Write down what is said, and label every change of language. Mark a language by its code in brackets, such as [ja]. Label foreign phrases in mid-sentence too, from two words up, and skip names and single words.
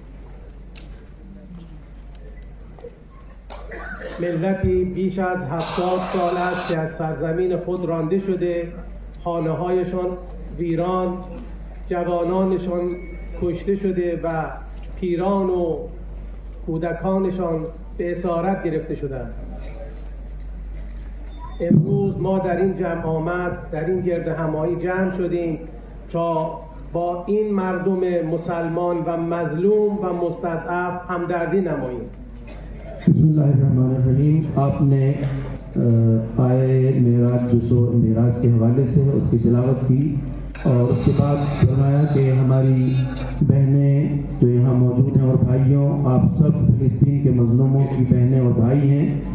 [fa] ملتی بیش از 70 سال است که از سرزمین خود رانده شده، خانه‌هایشان ویران، جوانانشان کشته شده و پیران و کودکانشان به اسارت گرفته شدند. امروز ما در این جمع آمد، در این گرد همایی جمع شدیم تا با این مردم مسلمان و مظلوم و مستضعف همدردی نماییم. [ar] بسم اللہ الرحمن الرحیم. [ur] آپ نے آئے معراج کے حوالے سے اس کی تلاوت کی. اور اس کے بعد فرمایا کہ ہماری بہنیں جو یہاں موجود ہیں اور بھائیوں، آپ سب فلسطین کے مظلوموں کی بہنیں اور بھائی ہیں۔